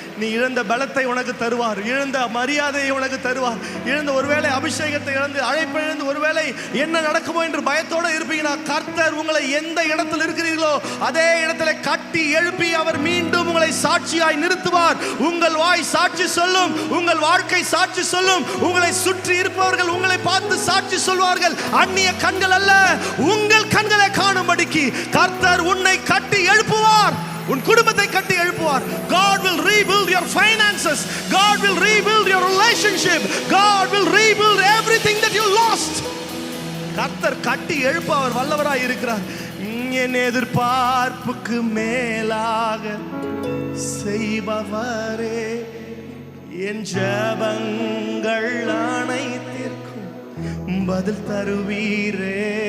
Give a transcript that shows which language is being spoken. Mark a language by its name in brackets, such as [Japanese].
[Tamil] நீ இழந்த பலத்தை உனக்கு தருவார், இழந்த மரியாதையை உனக்கு தருவார், இழந்த ஒருவேளை அபிஷேகத்தை இழந்து அழைப்பை இழந்து ஒருவேளை என்ன நடக்குமோ என்று பயத்தோடு இருப்பீங்கன்னா, கர்த்தர் உங்களை எந்த இடத்தில் இருக்கிறீர்களோ அதே இடத்துல கட்டி எழுப்பி அவர் மீண்டும் உங்களை சாட்சியாய் நிறுத்துவார். உங்கள் வாய் சாட்சி சொல்லும், உங்கள் வாழ்க்கை சாட்சி சொல்லும், உங்களை சுற்றி இருப்பவர்கள் உங்களை பார்த்து சாட்சி சொல்வார்கள். அந்நிய கண்கள் அல்ல, உங்கள் கண்களை காணும்படிக்கு கர்த்தர் உன்னை கட்டி எழுப்புவார், உன் குடும்பத்தை கட்டி எழுப்புவார். [English] God will rebuild your finances, God will rebuild your relationship, God will rebuild everything that you lost. [Tamil] கர்த்தர் கட்டி எழுப்ப அவர் வல்லவராய் இருக்கிறார். என் எதிர்பார்ப்புக்கு மேலாக செய்பவரே, என் ஜெபங்கள் அனைத்திற்கும் பதில் தருவீரே.